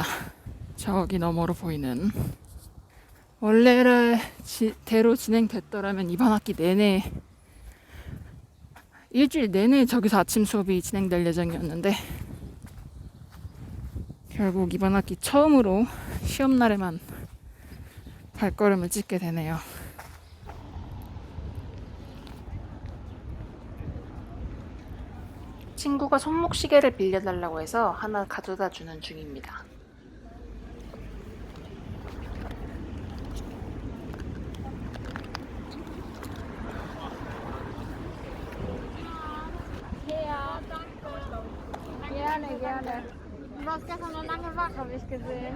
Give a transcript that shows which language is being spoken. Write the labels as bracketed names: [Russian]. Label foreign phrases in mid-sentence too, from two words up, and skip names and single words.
[Korean] 저기 너머로 보이는, 원래대로 진행됐더라면 이번 학기 내내 일주일 내내 저기서 아침 수업이 진행될 예정이었는데 결국 이번 학기 처음으로 시험 날에만 발걸음을 찢게 되네요. 친구가 손목시계를 빌려달라고 해서 하나 가져다 주는 중입니다. [German] Gerne, gerne. Du warst gestern noch lange wach, habe ich gesehen.